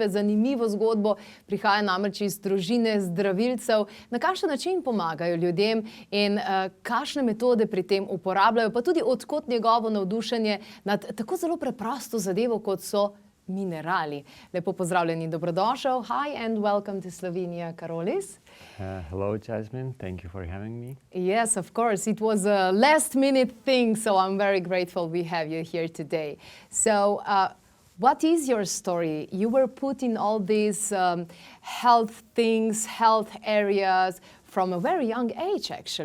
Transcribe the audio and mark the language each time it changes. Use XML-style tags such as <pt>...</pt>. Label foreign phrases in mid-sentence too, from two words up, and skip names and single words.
<sl>Zanimivo zgodbo, prihaja namreč iz družine zdravilcev. Na kakšen način pomagajo ljudem in kakšne metode pri tem uporabljajo, pa tudi od kod njegovo navdušenje nad tako zelo preprosto zadevo, kot so minerali. Lepo pozdravljeni in dobrodošel.</sl> <en>Hi and welcome to Slovenia, Karolis. Hello, Jasmine. Thank you for having me. Yes, of course. It was a last-minute thing, so I'm very grateful we have you here today. So, what is your story? You were put in all these health things, health areas from a very young age, actually.</en>